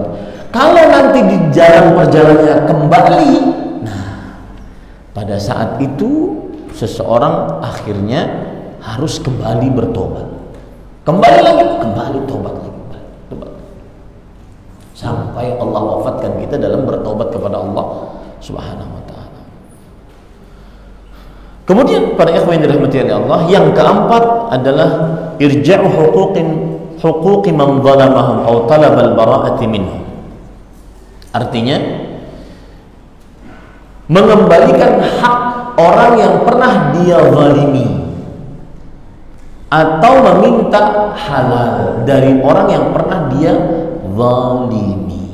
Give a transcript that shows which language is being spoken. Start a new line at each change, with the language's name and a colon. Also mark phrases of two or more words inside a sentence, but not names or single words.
Indonesian: Kalau nanti di jalan perjalanannya kembali, nah pada saat itu seseorang akhirnya harus kembali bertobat. Kembali lagi, kembali tobat lagi. Sampai Allah wafatkan kita dalam bertobat kepada Allah
Arabic: سبحانه وتعالى.
Indonesian: Kemudian para ikhwan yang dirahmati oleh Allah, yang keempat adalah
Arabic: إرجاع حقوق من ظلمهم أو طلب البراءة منهم.
Indonesian: Artinya mengembalikan hak orang yang pernah dia zalimi atau meminta halal dari orang yang pernah dia zalimi.